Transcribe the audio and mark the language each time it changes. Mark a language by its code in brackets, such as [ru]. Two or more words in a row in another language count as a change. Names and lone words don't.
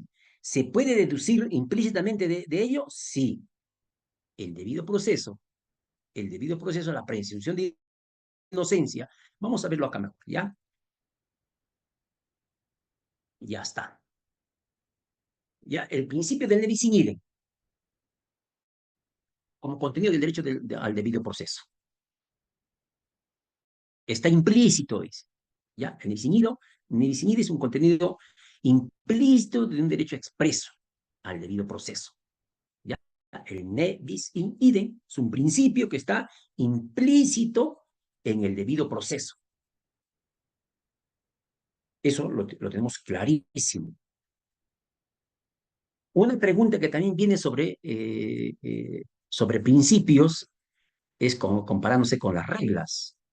[es] ¿Se puede deducir implícitamente de ello? Sí. El debido proceso, la presunción de inocencia, vamos a verlo acá mejor, ¿ya? Ya está. Ya, el principio del [la] ne bis in idem, [es] como contenido del derecho al debido proceso. Está implícito, dice. ¿Ya? El [la] ne bis in idem [es] es un contenido implícito de un derecho expreso al debido proceso. ¿Ya? El [la] ne bis in idem [es] es un principio que está implícito en el debido proceso. Eso lo tenemos clarísimo. Una pregunta que también viene sobre principios es como comparándose con las reglas.